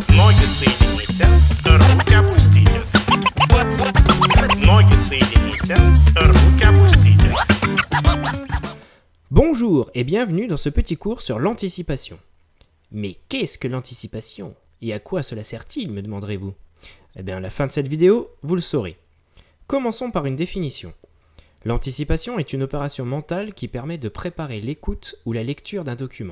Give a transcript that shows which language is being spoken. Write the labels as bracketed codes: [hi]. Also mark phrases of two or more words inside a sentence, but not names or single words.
[ru] Ноги соедините, руки опустите. Ноги соедините, руки опустите. [fr] Bonjour et bienvenue dans ce petit cours sur l'anticipation. Mais qu'est-ce que l'anticipation? Et à quoi cela sert-il, me demanderez-vous? Eh bien, à la fin de cette vidéo, vous le saurez. Commençons par une définition. L'anticipation est une opération mentale qui permet de préparer l'écoute ou la lecture d'un document.